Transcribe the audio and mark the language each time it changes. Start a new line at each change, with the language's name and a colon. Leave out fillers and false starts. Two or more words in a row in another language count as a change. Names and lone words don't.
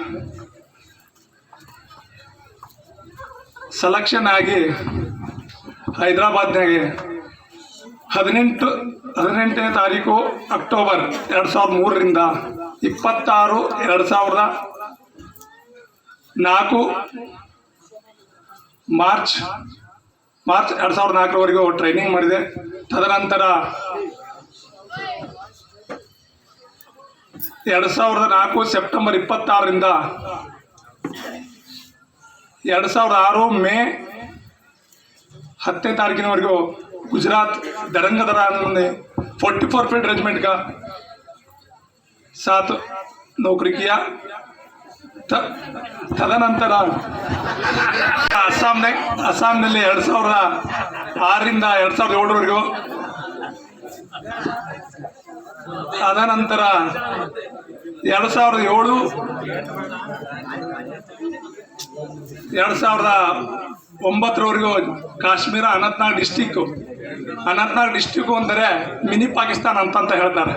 Kannada: ಸೆಲೆಕ್ಷನ್ ಆಗಿ ಹೈದರಾಬಾದ್ನಾಗೆ 18ನೇ ತಾರೀಕು ಅಕ್ಟೋಬರ್ 2003ರಿಂದ 26/2004 ಮಾರ್ಚ್ 2004ರವರೆಗೂ ಟ್ರೈನಿಂಗ್ ಮಾಡಿದೆ. ತದನಂತರ 2004 ಸೆಪ್ಟೆಂಬರ್ 26ರಿಂದ 2006 ಮೇ 10ನೇ ತಾರೀಕಿನವರೆಗೂ
Hindi: गुजरात दरंगदरा 44
English: field regiment
Hindi: का साथ नौकरी किया.
Kannada: तदनंतर ಅಸ್ಸಾಂನಲ್ಲಿ 2006ರಿಂದ 2007ವರೆಗೂ, ಅದನಂತರ 2009ರವರೆಗೂ ಕಾಶ್ಮೀರ ಅನಂತನಾಗ್ ಡಿಸ್ಟಿಕ್ ಅಂದರೆ ಮಿನಿ ಪಾಕಿಸ್ತಾನ ಅಂತ ಹೇಳ್ತಾರೆ.